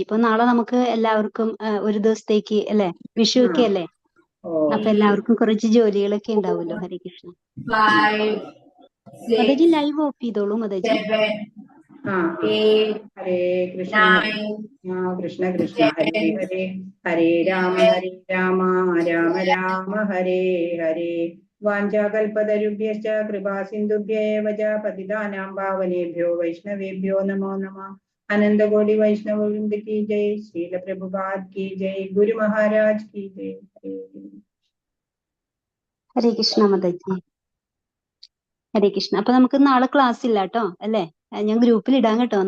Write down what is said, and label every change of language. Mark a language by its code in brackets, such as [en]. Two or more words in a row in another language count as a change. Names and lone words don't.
[ml] ഇപ്പൊ നാളെ നമുക്ക് എല്ലാവർക്കും ഒരു ദിവസത്തേക്ക് അല്ലെ, വിഷു ഒക്കെ അല്ലേ, അപ്പൊ എല്ലാവർക്കും കുറച്ച് ജോലികളൊക്കെ ഉണ്ടാവുമല്ലോ. ഹരേ കൃഷ്ണ. മാതാജി [en] live off [ml] ചെയ്തോളൂ മാതാജി. ഹരേ കൃഷ്ണ. [sa] കൃഷ്ണ കൃഷ്ണ ഹരേ ഹരേ, ഹരേ രാമ രാമ രാമ ഹരേ ഹരേ. വാഞ്ചാകൽപതരുഭ്യശ്ച കൃപാ സിന്ധുഭ്യേവ ച പതിതാനാം പാവനേഭ്യോ വൈഷ്ണവേഭ്യോ നമോ നമഃ. [hi] अनंतकोटि वैष्णव वृंद की जय। श्रील प्रभुपाद की जय. गुरु महाराज की जय. [ml] ഹരേ കൃഷ്ണ മാതാജി. ഹരേ കൃഷ്ണ. അപ്പൊ നമുക്ക് നാളെ ക്ലാസ് ഇല്ല കേട്ടോ അല്ലേ? ഞാൻ ഗ്രൂപ്പിൽ ഇടാൻ കേട്ടോ.